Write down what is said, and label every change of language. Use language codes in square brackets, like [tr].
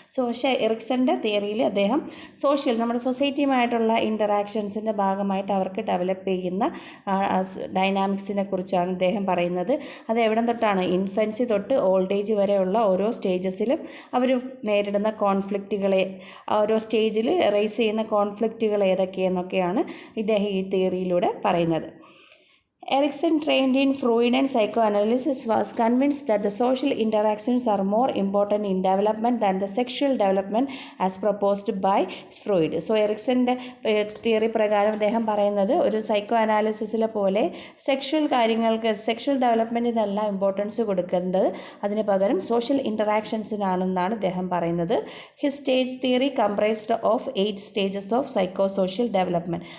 [ml] So പക്ഷേ എറിക്സൻ്റെ തിയറിയിൽ അദ്ദേഹം നമ്മുടെ സൊസൈറ്റിയുമായിട്ടുള്ള ഇൻ്ററാക്ഷൻസിൻ്റെ ഭാഗമായിട്ട് അവർക്ക് ഡെവലപ്പ് ചെയ്യുന്ന ഡൈനാമിക്സിനെ കുറിച്ചാണ് അദ്ദേഹം പറയുന്നത്. അത് എവിടെ തൊട്ടാണ്, ഇൻഫൻസി തൊട്ട് ഓൾഡ് ഏജ് വരെയുള്ള ഓരോ സ്റ്റേജസിലും അവർ നേരിടുന്ന കോൺഫ്ലിക്റ്റുകളെ, ഓരോ സ്റ്റേജിൽ റേസ് ചെയ്യുന്ന കോൺഫ്ലിക്റ്റുകൾ ഏതൊക്കെയെന്നൊക്കെയാണ് ഇദ്ദേഹം ഈ തിയറിയിലൂടെ പറയുന്നത്. [en] Erikson, trained in Freudian psychoanalysis, was convinced that the social interactions are more important in development than the sexual development as proposed by Freud. [ml] So, എറിക്സൻ്റെ theory പ്രകാരം അദ്ദേഹം പറയുന്നത് ഒരു സൈക്കോ അനാലിസിസിലെ പോലെ സെക്ഷൽ ഡെവലപ്മെൻറ്റിനല്ല ഇമ്പോർട്ടൻസ് കൊടുക്കേണ്ടത്, അതിന് പകരം സോഷ്യൽ ഇൻ്ററാക്ഷൻസിനാണെന്നാണ് അദ്ദേഹം പറയുന്നത്. [en] His stage theory comprised of 8 stages of psycho social development.